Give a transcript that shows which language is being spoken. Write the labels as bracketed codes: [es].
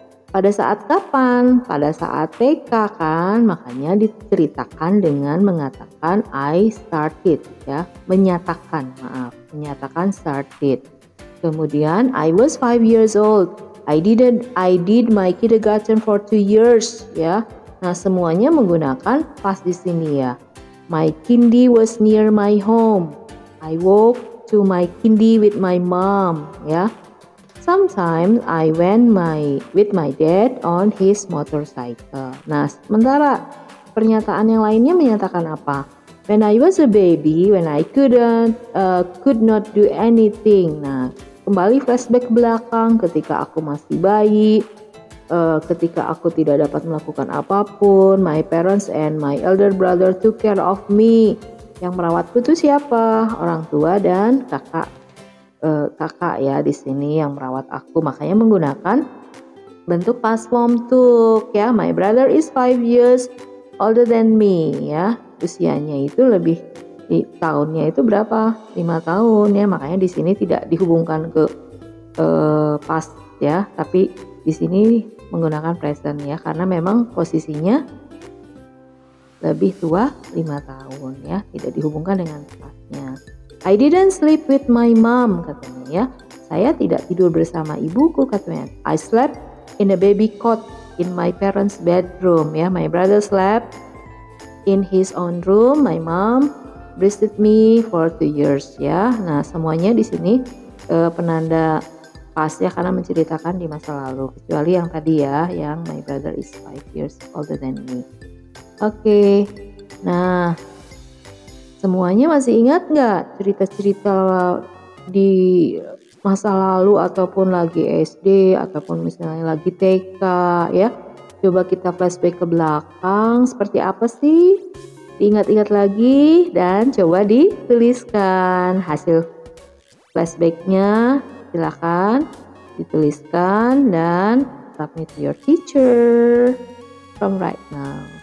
[id] Pada saat kapan? Pada saat TK kan, makanya diceritakan dengan mengatakan [en] I started [id] ya, menyatakan started. Kemudian [en] I was 5 years old. I did my kindergarten for 2 years ya. [id] Nah, semuanya menggunakan past di sini ya. [en] My kindy was near my home. I walked to my kindy with my mom ya. Sometimes I went with my dad on his motorcycle. [id] Nah, sementara pernyataan yang lainnya menyatakan apa? [en] When I was a baby, when I could not do anything. [id] Nah, kembali flashback ke belakang ketika aku masih bayi, ketika aku tidak dapat melakukan apapun, [en] my parents and my elder brother took care of me. [id] Yang merawatku itu siapa? Orang tua dan kakak ya di sini yang merawat aku, makanya menggunakan bentuk past form took ya. [en] My brother is 5 years older than me ya, [id] usianya itu lebih tahunnya itu berapa? 5 tahun ya, makanya di sini tidak dihubungkan ke past ya, tapi di sini menggunakan present ya, karena memang posisinya lebih tua 5 tahun ya, tidak dihubungkan dengan pastnya. [en] I didn't sleep with my mom, [id] katanya [en] ya. [id] Saya tidak tidur bersama ibuku, katanya. [en] I slept in a baby cot in my parents' bedroom ya. My brother slept in his own room. My mom breastfed me for 2 years ya. [id] Nah, semuanya di sini penanda past ya, karena menceritakan di masa lalu. Kecuali yang tadi ya, yang [en] my brother is 5 years older than me. [id] Oke, nah semuanya masih ingat nggak cerita-cerita di masa lalu ataupun lagi SD ataupun misalnya lagi TK ya? Coba kita flashback ke belakang, seperti apa sih? Diingat-ingat lagi dan coba dituliskan hasil flashbacknya. Silakan dituliskan dan [en] submit to your teacher from right now.